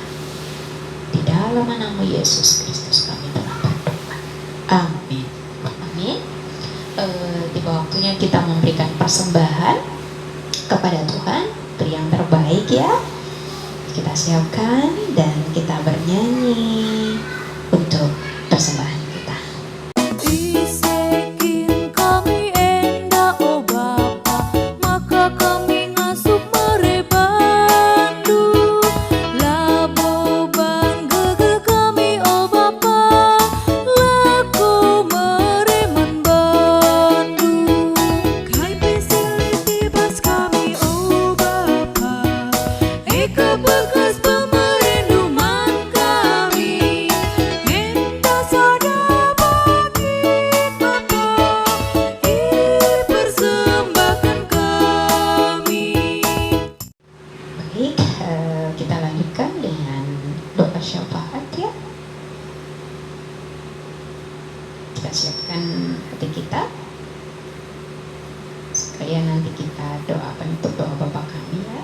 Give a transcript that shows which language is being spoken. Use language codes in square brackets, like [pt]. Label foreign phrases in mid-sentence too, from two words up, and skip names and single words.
[id] Di dalam nama Yesus Kristus kami telah berdoa. Amin. Amin. Tiba waktunya kita memberikan persembahan kepada Tuhan, beri yang terbaik ya. Kita siapkan dan kita bernyanyi untuk persembahan kita. [btx] Isekin kami enda o Bapa, maka kami ngasup merebandu. Laboban gege kami o Bapa, laku mereman bandu. Kai pesiliti bas kami o Bapa, eka bekas pemerenduman kami. Enda sada bagi Bapa, persembahkan kami. [id] Baik, kita lanjutkan dengan doa syafaat ya. Kita siapkan hati kita supaya nanti kita doakan untuk doa Bapa kami ya.